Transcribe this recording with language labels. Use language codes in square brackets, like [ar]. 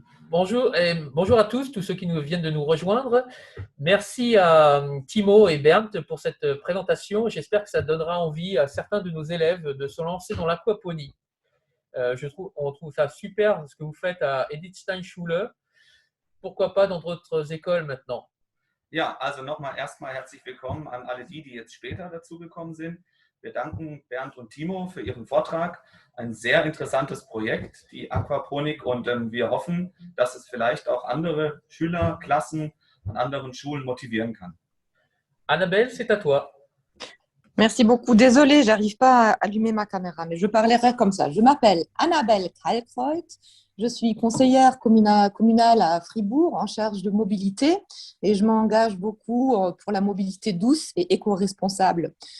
[fr] Bonjour, bonjour à tous ceux qui viennent de nous rejoindre. Merci à Timo et Bernd pour cette présentation. J'espère que ça donnera envie à certains de nos élèves de se lancer dans l'aquaponie. On trouve ça super ce que vous faites à Edith Stein Schule. Pourquoi pas dans d'autres écoles maintenant? [de] Ja, also nochmal erstmal herzlich willkommen an alle die jetzt später dazugekommen sind. Wir danken Bernd und Timo für ihren Vortrag. Ein sehr interessantes Projekt, die Aquaponik, und wir hoffen, dass es vielleicht auch andere Schüler, Klassen an anderen Schulen motivieren kann. [fr] Annabelle, c'est à toi. Merci beaucoup. Désolée, j'arrive pas à allumer ma caméra, mais je parlerai comme ça. Je m'appelle Annabelle Kalkreuth. Je suis conseillère communale à Fribourg en charge de mobilité et je m'engage beaucoup pour la mobilité douce et éco-responsable.